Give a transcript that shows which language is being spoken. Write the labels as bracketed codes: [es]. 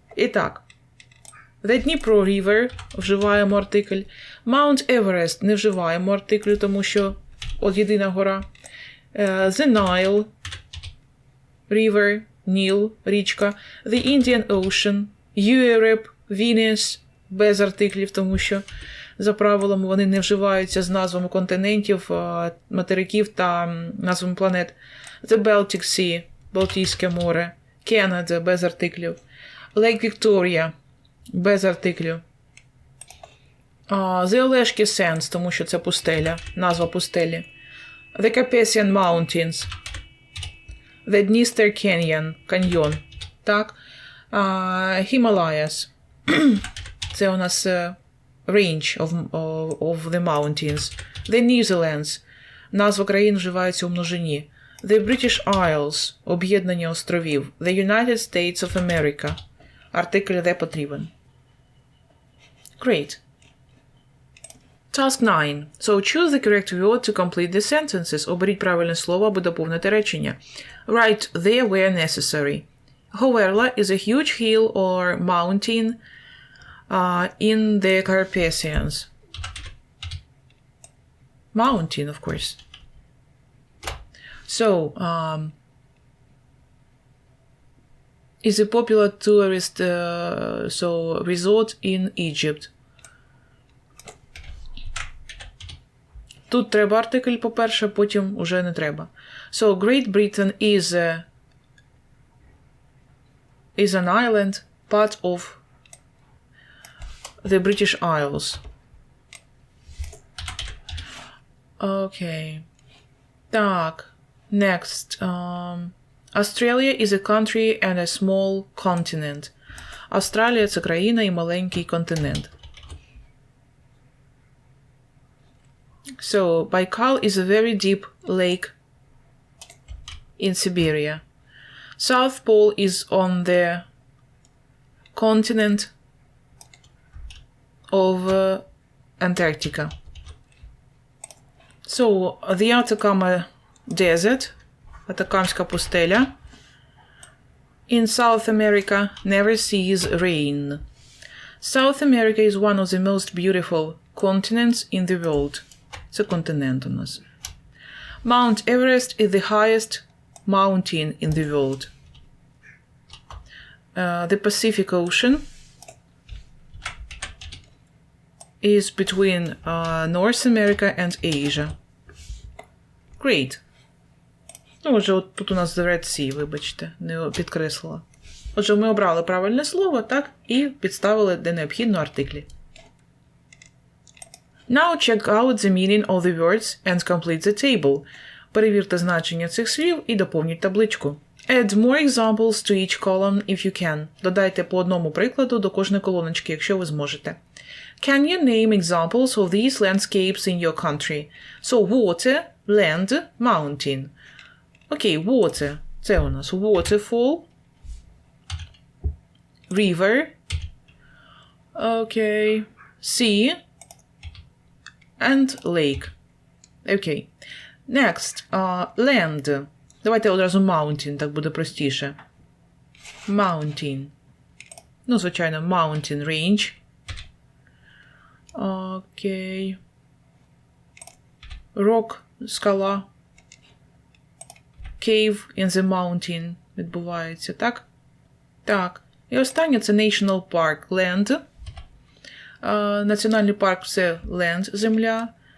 [uk] І так, The Dnipro River вживаємо артикль. Mount Everest не вживаємо артиклю, тому що от єдина гора. [en] The Nile River, Ніл, річка. [uk] The Indian Ocean, Europe, Venus, без артиклів, тому що за правилами вони не вживаються з назвами континентів, материків та назвами планет. [en] The Baltic Sea, Балтійське море. [uk] Canada, без артиклів. Lake Victoria, без артиклів. The Oleshki Sands, тому що це пустеля, назва пустелі. [en] The Carpathian Mountains. The Dniester Canyon, каньйон. Так. Himalayas. [uk] Це у нас [en] range of the mountains. The Netherlands. [uk] Назва країн вживається у множині. [en] The British Isles. Об'єднання островів. The United States of America. [uk] Артикль де потрібен. [en] Great. Task 9. So choose the correct word to complete the sentences. [uk] Оберіть правильне слово, аби доповнити речення. [en] Write there where necessary. Hoverla is a huge hill or mountain in the Carpathians. Mountain, of course. So, is a popular tourist resort in Egypt. [uk] Тут треба артикль, по-перше, потім уже не треба. [en] So, Great Britain is an island, part of the British Isles. [uk] Окей. Так. Next. [en] Australia is a country and a small continent. [uk] Австралія – це країна і маленький континент. [en] So, Baikal is a very deep lake in Siberia. South Pole is on the continent of Antarctica. So, the Atacama Desert, Атакамська пустеля, in South America never sees rain. South America is one of the most beautiful continents in the world. [uk] Це континент у нас. [en] Mount Everest is the highest mountain in the world. The Pacific Ocean is between North America and Asia. Great. [uk] Ну, отже, от тут у нас the Red Sea, вибачте, не підкреслила. Отже, ми обрали правильне слово, так, і підставили, де необхідно, артиклі. [en] Now check out the meaning of the words and complete the table. [uk] Перевірте значення цих слів і доповніть табличку. [en] Add more examples to each column if you can. [uk] Додайте по одному прикладу до кожної колоночки, якщо ви зможете. [en] Can you name examples of these landscapes in your country? So, water, land, mountain. Окей, water. [uk] Це у нас waterfall, river, окей, sea, and lake. [en] Окей. Next, land. [uk] Давайте одразу mountain, так буде простіше. Mountain. Ну, звичайно, mountain range. Окей. Rock, скала. [en] Cave in the mountain [uk] відбувається, так? Так. І останнє – це National Park, land. Національний парк – це land, земля.